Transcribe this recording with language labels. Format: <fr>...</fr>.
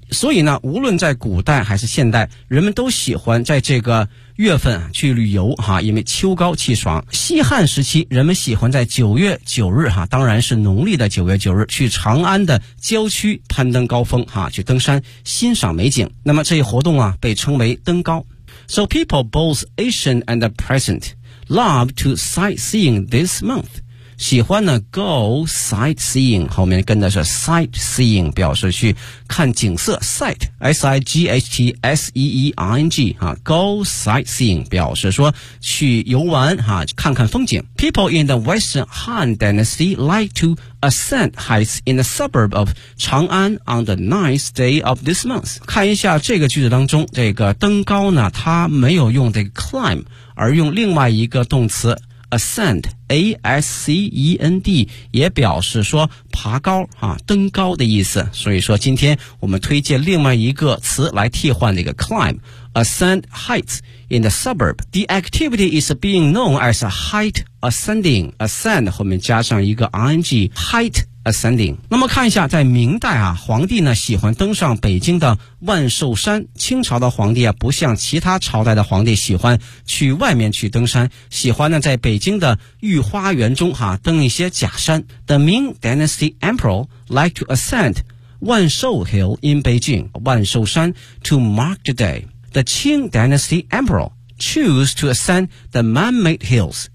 <zh>所以呢无论在古代还是现代，人们都喜欢在这个月份去旅游哈，因为秋高气爽。西汉时期人们喜欢在9月9日哈，当然是农历的9月9日，去长安的郊区攀登高峰哈，去登山欣赏美景。那么这一活动啊被称为登高。</zh> <en>So people both ancient and present love to sightseeing this month.</en> <zh>喜欢呢</zh> <en>go sightseeing，</en> <zh>后面跟的是 sightseeing， 表示去看景色。 sight S-I-G-H-T-S-E-E-I-N-G 啊 ，</zh> <en>go sightseeing</en> <zh>表示说去游玩哈、啊，看看风景。</zh> <en>People in the Western Han Dynasty like to ascend heights in the suburb of Chang'an on the ninth day of this month.</en> <zh>看一下这个句子当中，这个登高呢，它没有用这个 climb， 而用另外一个动词 ascend A-S-C-E-N-D， 也表示说爬高啊，登高的意思。所以说今天我们推荐另外一个词来替换这个 climb，</zh> <en>ascend heights in the suburb. The activity is being known as a height ascending.</en> <zh>Ascend 后面加上一个 ing，</zh> <en>height ascending。</en> <zh>那么看一下在明代啊，皇帝呢喜欢登上北京的万寿山。清朝的皇帝啊不像其他朝代的皇帝喜欢去外面去登山，喜欢呢在北京的御花园中哈、啊、登一些假山。</zh> <en>The Ming Dynasty Emperor liked to ascend 万寿 Hill in Beijing 万寿山 to mark the day. The Qing Dynasty Emperor choose to ascend the man-made hills.</en>